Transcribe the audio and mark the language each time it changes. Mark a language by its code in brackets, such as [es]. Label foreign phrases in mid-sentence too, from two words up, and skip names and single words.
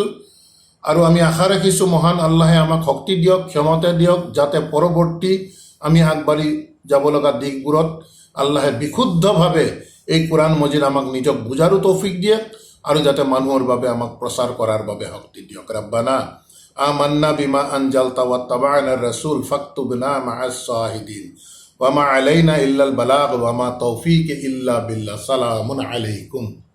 [as] আৰু আমি আশা ৰাখিছোঁ মহান আল্লাহে আমাক শক্তি দিয়ক, ক্ষমতা দিয়ক, যাতে পৰৱৰ্তী আমি আগবাঢ়ি যাব লগা দিশবোৰত আল্লাহে বিশুদ্ধভাৱে এই কোৰাণ মজিদ আমাক নিজক বুজাৰো তৌফিক দিয়ে আৰু যাতে মানুহৰ বাবে আমাক প্ৰচাৰ কৰাৰ বাবে শক্তি দিয়ক। [ar] ربنا آمنا بما أنزلت واتبعنا الرسول فاكتبنا مع الشاهدين وما علينا إلا البلاغ وما توفيق إلا بالله. سلام عليكم.